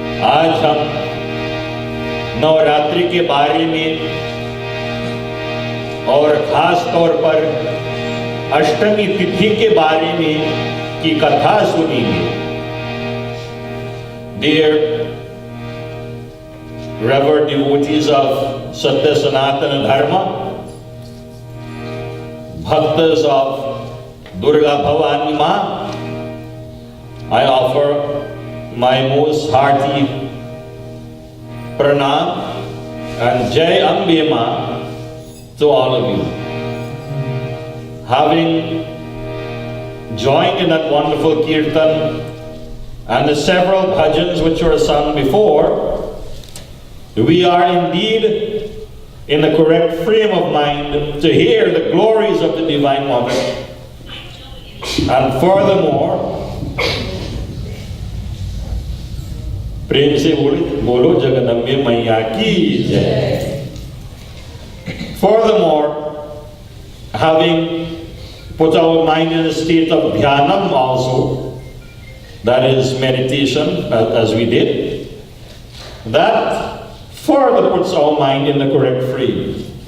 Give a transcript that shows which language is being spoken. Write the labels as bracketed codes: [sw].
[hi] आज हम नवरात्रि के बारे में और खास तौर पर अष्टमी तिथि के बारे में की कथा सुनेंगे। [en] Dear revered devotees of Satya Sanatana Dharma, bhaktas of Durga Bhavani Ma, I offer my most hearty pranam and Jai Ambe Ma to all of you. Having joined in that wonderful kirtan and the several bhajans which were sung before, we are indeed in the correct frame of mind to hear the glories of the Divine Mother. And furthermore, [hi] प्रेम से बोलो जगदम्बे मैया की जय। [en] Furthermore, having put our mind in a state of dhyanam also, that is meditation, as we did, that further puts our mind in the correct frame.